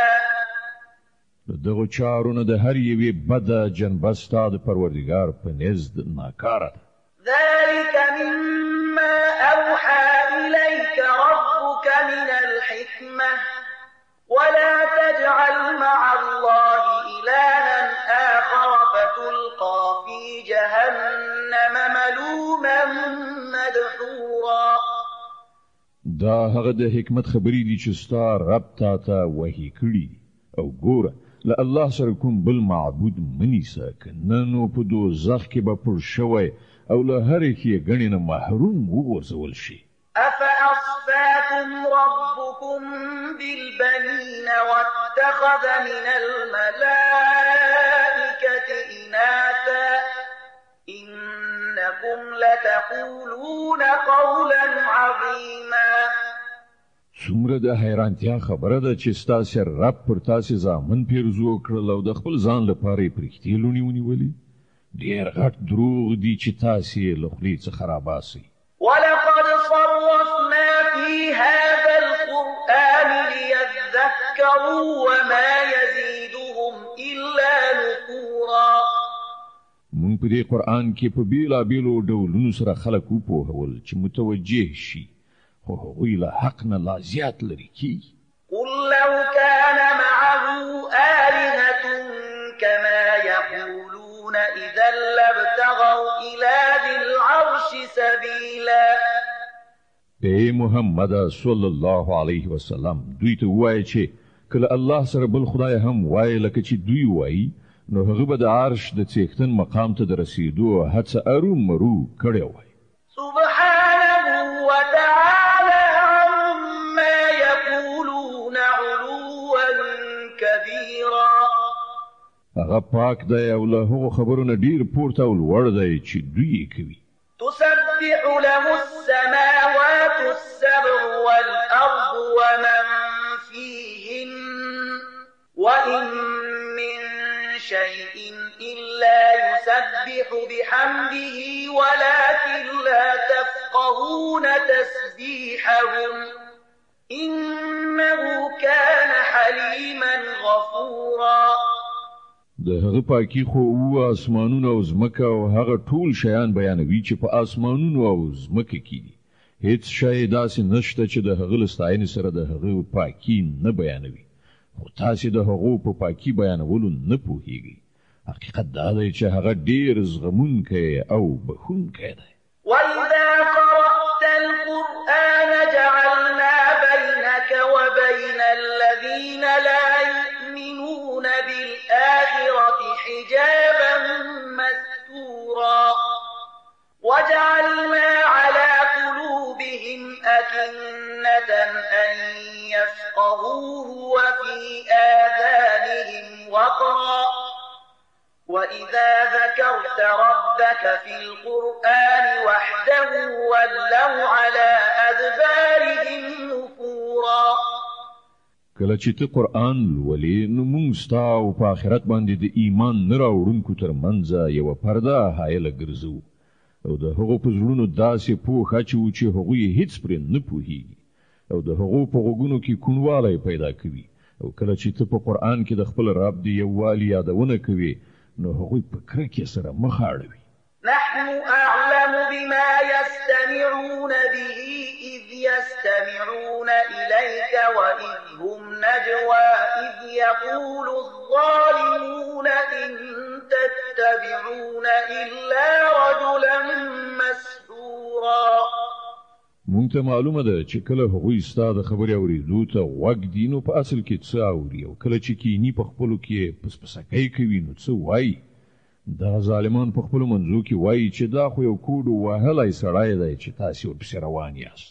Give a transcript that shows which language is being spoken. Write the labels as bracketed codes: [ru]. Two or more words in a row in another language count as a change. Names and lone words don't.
[ps] دغه چارو نه د هر یوې بده جنبه ستا د پروردګار په نزد ناکاره ده. [ar] ذلك مما أوحى إليك ربك من الحكمة ولا تجعل مع الله إلها آخر فتلقى في جهنم ملوما مدحورا. [ps] دا هغه د حکمت خبرې دي چې ستا رب تا ته وحي کړي. او ګوره له الله سره کوم بل معبود منیسه، که نه نو په دوزخ کې به پړ شوی او له هرې ښېګڼې نه محروم وغورځول شي. [ar] أفأصفاكم ربكم بالبنين واتخذ من الملائكة إناثا إنكم لتقولون قولا عظيما. [ps] څومره د حیرانتیا خبره ده چې ستاسې رب پر تاسې زامن پیرزو کړل او د خپل ځان لپاره یې پرښتې لوڼې ونیولې. ډېر غټ دروغ دي چې تاسې یې له خولې څخه راباسئ. [ar] ولقد صرفنا في هذا القرآن ليذكروا وما يزيدهم إلا نفورا. [ps] مونږ په دې قرآن کې په بېلابېلو ډولونو سره خلک وپوهول چې متوجه شي، خو هغوی له حق نه لا زیات لرې کېږي. [ar] قل لو كان معه آلهة كما يقولون إذا لابتغوا سبيلا. [ps] اے محمد [ar] صلی الله علیه وسلم [ps] دوی ته وایي چې کله الله سره بل خدای هم وایي لکه چې دوی وایي نو هغه به د عرش د څښتن مقام ته د رسیدو هڅه ارومرو کړې وای. [ar] سبحانه وتعالى عما يقولون علوا كبيرا. [ps] هغه پاک دی او له هغو خبرونه ډیر پورته او لوړ دی چې دوی یې کوي. [ar] تسبح له السماوات السبع والأرض ومن فيهن وإن من شيء إلا يسبح بحمده ولكن لا تفقهون تسبيحهم إنه كان حليما غفورا. [ps] د هغه پاکي خو او اسمانونو او زمکه او هغه ټول شیان بیانوي چې په اسمانونو او زمکه کې دي. هیڅ شی داسې نشته چې د هغه لستاینې سره د هغه پاکي نه بیانوي. خو تاسو د هغه په پاکي بیانولو نه پوهیږئ. حقیقت دا دی چې هغه ډیر زغمونکی او بخښونکی دی. [ar] وَإِذَا قَرَأْتَ الْقُرْآنَ جَعَلْنَا بَيْنَكَ وَبَيْنَ الَّذِينَ لَا يُؤْمِنُونَ بِالْآخِرَةِ حِجَابًا مَسْتُورًا وَجَعَلْنَا عَلَى قُلُوبِهِمْ أَكِنَّةً أَن يَفْقَهُوهُ وَفِي آذَانِهِمْ وَقْرًا وَإِذَا ذَكَرْتَ رَبَّكَ فِي الْقُرْآنِ وَحْدَهُ وَلَّوْا عَلَى أَدْبَارِهِمْ نُفُورًا. [ps] کله چې ته قرآن لولې نو موږ ستا او په آخرت باندې د ایمان نه راوړونکو ترمنځ یوه پرده حایله ګرځو او د هغو په زړونو داسې پوښ اچوو چې هغوی هیڅ پرې نه پوهیږي او د هغو په غوږونو کې کوڼوالی پیدا کوي او کله چې ته په قرآن کې د خپل رب د یووالي یادونه کوي نو هغوی په کرکې سره مخ اړوي. [ar] نحن أعلم بما يستمعون به إذ يستمعون إليك وإذ هم نجوى إذ يقول الظالمون إن تتبعون إلا رجلا مسحورا. [ps] مونږ ته معلومه ده چې کله هغوی ستا د خبرې اورېدو ته غوږ دي نو په اصل کې څه اوري او کله چې کینی په خپلو کې پسپسکۍ کوي نو څه وایي. دا ظالمان په خپلو منځو کې وایي چې دا خو یو کوډ وهلی سړی دی چې تاسې ورپسې روان یاست.